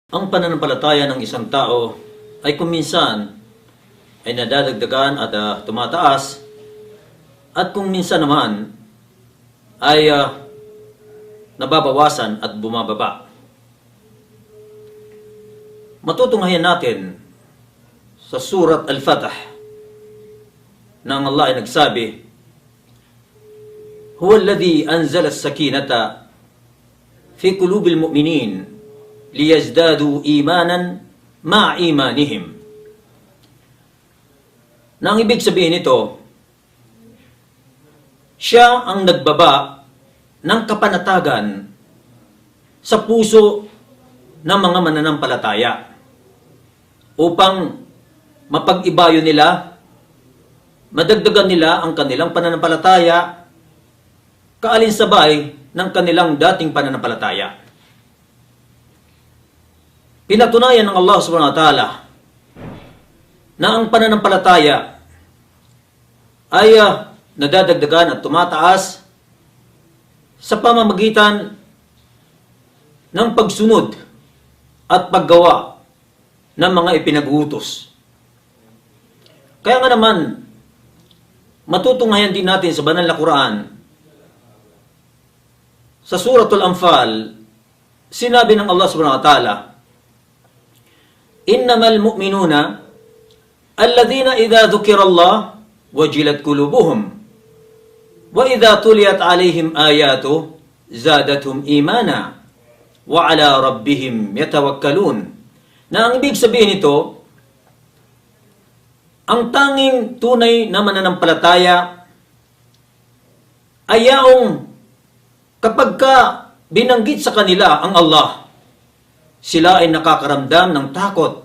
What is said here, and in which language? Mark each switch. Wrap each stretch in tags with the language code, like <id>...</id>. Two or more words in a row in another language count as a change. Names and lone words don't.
<tl>Ang pananampalataya ng isang tao ay kung minsan ay nadadagdagan at tumataas, at kung minsan naman ay nababawasan at bumababa. Matutunghayan natin sa Surat Al-Fatah na ang Allah ay nagsabi,</tl> <ar>هو الذي أنزل السكينة في قلوب المؤمنين ليزدادوا إيمانا مع إيمانهم.</ar> <tl>Na ang ibig sabihin nito, siya ang nagbaba ng kapanatagan sa puso ng mga mananampalataya upang mapag-ibayo nila, madagdagan nila ang kanilang pananampalataya kaalinsabay ng kanilang dating pananampalataya. Pinatunayan ng Allah</tl> <ar>سبحانه وتعالى</ar> <tl>na ang pananampalataya ay nadadagdagan at tumataas sa pamamagitan ng pagsunod at paggawa ng mga ipinag-uutos. Kaya nga naman, matutunghayan din natin sa banal na Quran, sa Suratul Anfal, sinabi ng Allah</tl> <ar>سبحانه وتعالى, إنما المؤمنون الذين إذا ذكر الله وجلت قلوبهم وإذا تليت عليهم آياته زادتهم إيمانا وعلى ربهم يتوكلون.</ar> <tl>Na ang ibig sabihin nito, ang tanging tunay na mananampalataya ay yaong kapag ka binanggit sa kanila ang Allah, sila ay nakakaramdam ng takot.</tl>